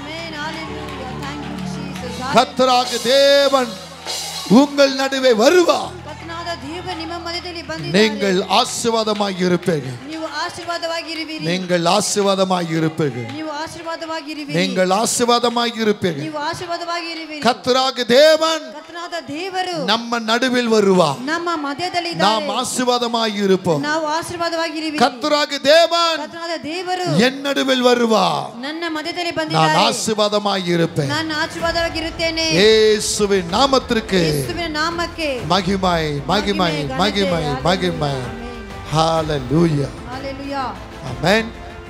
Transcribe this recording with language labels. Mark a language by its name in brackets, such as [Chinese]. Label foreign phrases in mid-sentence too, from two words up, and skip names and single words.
[Tamil] கர்த்தராக தேவன் உங்கள் நடுவே வருவார். [Kannada] ಕರ್ತನಾದ ದೇವರು ನಿಮ್ಮ ಮಧ್ಯದಲ್ಲಿ ಬಂದಿದ್ದಾರೆ. [Tamil] நீங்கள் ஆசீர்வாதமாய் இருப்பீர்கள். [Kannada] ನೀವು ಆಶೀರ್ವಾದವಾಗಿರುವಿರಿ. [Tamil] நீங்கள் ஆசீர்வாதமாய் இருப்பீர்கள். [Kannada] ನೀವು ಆಶೀರ್ವಾದವಾಗಿರುವಿರಿ. [Tamil] நீங்கள் ஆசீர்வாதமாய் இருப்பீர்கள். [Kannada] ನೀವು ಆಶೀರ್ವಾದವಾಗಿರುವಿರಿ. [Tamil] கர்த்தராகிய தேவன் [Kannada] ಕರ್ತನಾದ ದೇವರು [Tamil] நம்ம நடுவில் வருவார். [Kannada] ನಮ್ಮ ಮಧ್ಯದಲ್ಲಿ [Tamil] நாம் ஆசீர்வாதமாய் இருப்போம். [Kannada] ನಾವು ಆಶೀರ್ವಾದವಾಗಿರುವಿರಿ. [Tamil] கர்த்தராகிய தேவன் [Kannada] ಕರ್ತನಾದ ದೇವರು [Tamil] என் நடுவில் வருவார். [Kannada] ನನ್ನ ಮಧ್ಯದಲ್ಲಿ [Tamil] நான் [Kannada] ಬಂದಿದ್ದಾರೆ. [Tamil] ஆசீர்வாதமாய் இருப்பேன். [Kannada] ನಾನು ಆಶೀರ್ವಾದವಾಗಿರುತ್ತೇನೆ. [Tamil] இயேசுவின் நாமத்திற்கு [Kannada] ಯೇಸುವಿನ ನಾಮಕ್ಕೆ [Tamil] மகிமை மகிமை மகிமை மகிமை. ஹalleluya. [Kannada] ஹalleluya. [Tamil] ஆமென்.